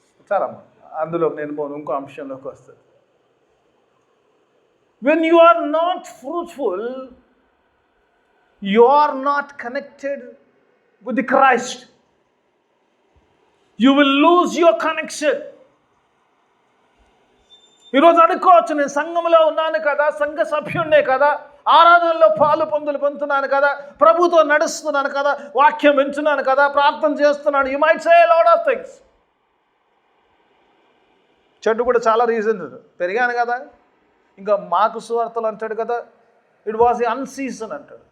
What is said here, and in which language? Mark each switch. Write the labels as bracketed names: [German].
[Telugu] చాలమ్మా, అందులో నేను పోను, ఇంకో అంశంలోకి వస్తుంది. [English] When you are not fruitful, you are not connected with the Christ. You will lose your connection. [Telugu] ఈరోజు అనుకోవచ్చు, నేను సంఘంలో ఉన్నాను కదా, సంఘ సభ్యున్నే కదా, ఆరాధనలో పొందుతున్నాను కదా, ప్రభుతో నడుస్తున్నాను కదా, వాక్యం వింటున్నాను కదా, ప్రార్థన చేస్తున్నాను. [English] You might say lot of things. [Telugu] చెట్టు కూడా చాలా రీజన్ పెరిగాను కదా, ఇంకా మాకు సువార్తలు అంటాడు కదా, [English] it was an season [Telugu] అంటాడు.